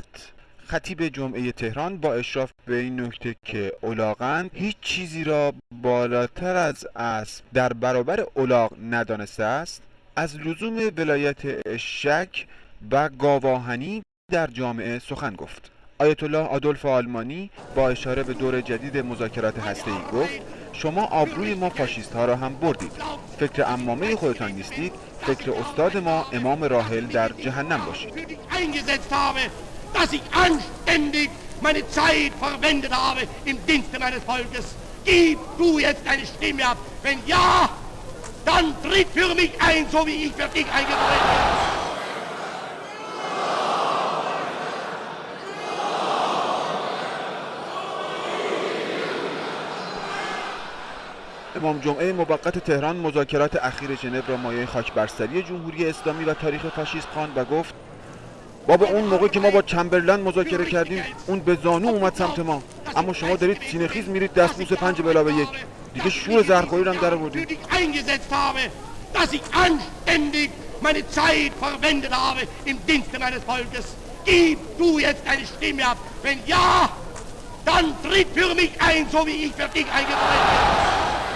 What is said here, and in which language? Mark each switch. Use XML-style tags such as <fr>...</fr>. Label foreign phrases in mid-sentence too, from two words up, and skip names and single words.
<fa>خطیب جمعه تهران با اشراف به این نکته که الاغند هیچ چیزی را بالاتر از اسب در برابر الاغ ندانسته است، از لزوم ولایت شک و گاواهنی در جامعه سخن گفت. آیت الله آدولف آلمانی با اشاره به دور جدید مذاکرات هسته‌ای گفت: شما آبروی ما فاشیست ها را هم بردید. فکر عمامه خودتان نیستید، فکر استاد ما امام راحل در جهنم باشید.</fa> <de>Dass ich anständig meine Zeit verwendet habe im Dienste meines Volkes. Gib du jetzt deine Stimme ab. Wenn ja, dann tritt für mich ein, so wie ich für dich eingetreten bin.</de> <fa>امام جمعه موقت تهران مذاکرات اخیر ژنو را مایه خاکبرسری جمهوری اسلامی و تاریخ فاشیسم خواند و گفت: بابا اون موقع که ما با چمبرلند مذاکره کردیم اون به زانو اومد سمت ما، اما شما دارید سینه‌خیز میرید دستبوس 5+1. دیگه شور زهرخوری رو هم در آوردید.</fa> <de>Dass ich anständig meine Zeit verwendet habe im Dienste meines Volkes. Gib du jetzt deine Stimme ab. Wenn ja, dann tritt für mich ein, so wie ich für dich eingetreten bin.</de>